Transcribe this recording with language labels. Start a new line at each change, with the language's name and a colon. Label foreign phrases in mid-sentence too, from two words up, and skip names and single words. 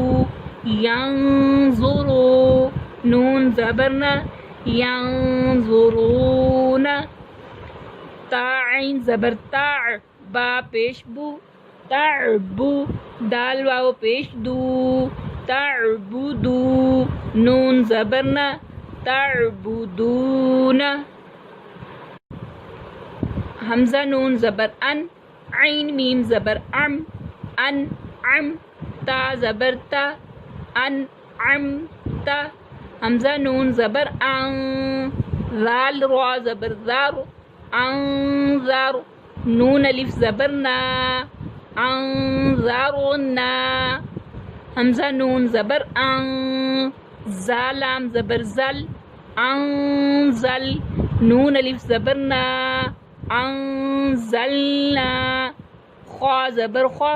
Urdu: ینظرو نون زبر نا ینظرون تا عین زبر تا با پیش بو تعبو دال واو پیش دو تعبدو نون زبر نا تعبدون حمزہ نون زبر ان عین میم زبر ام ان عم تا زبر تا ان عم تا حمزہ نون زبر ان ذال را زبر زار انذر نون الف زبر نا انذرنا حمزہ نون زبر ان زالام زبر زل انزل نون الف زبر نا انزلنا خا زبر خا